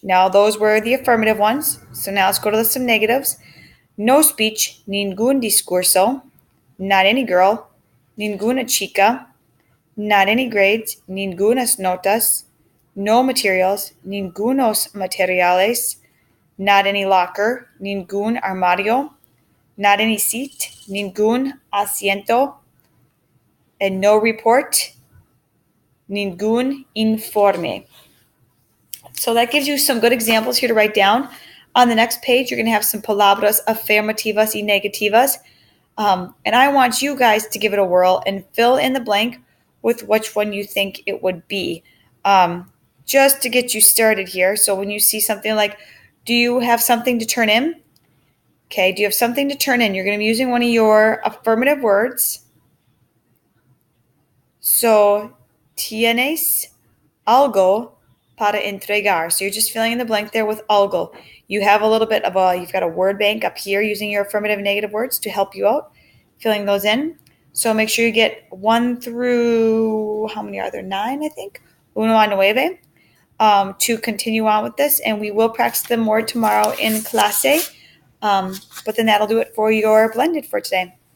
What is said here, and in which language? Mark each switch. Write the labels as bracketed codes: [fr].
[en] Now those were the affirmative ones. So now let's go to some negatives. No speech, [es] ningún discurso. [en] Not any girl, [es] ninguna chica. [en] Not any grades, [es] ningunas notas. [en] No materials, [es] ningunos materiales. [en] Not any locker, [es] ningún armario. [en] Not any seat, [es] ningún asiento. [en] And no report, [es] ningún informe. [en] So that gives you some good examples here to write down. On the next page, you're going to have some [es] palabras afirmativas y negativas. [en] And I want you guys to give it a whirl and fill in the blank with which one you think it would be. Just to get you started here. So when you see something like, do you have something to turn in? Okay, do you have something to turn in? You're going to be using one of your affirmative words. [es] So, tienes algo para entregar. [en] So you're just filling in the blank there with algo. You have a little bit of you've got a word bank up here using your affirmative and negative words to help you out, filling those in. So make sure you get 1 through, how many are there? 9, I think. [es] Uno a nueve. [en] To continue on with this, and we will practice them more tomorrow in clase. But then that'll do it for your blended for today.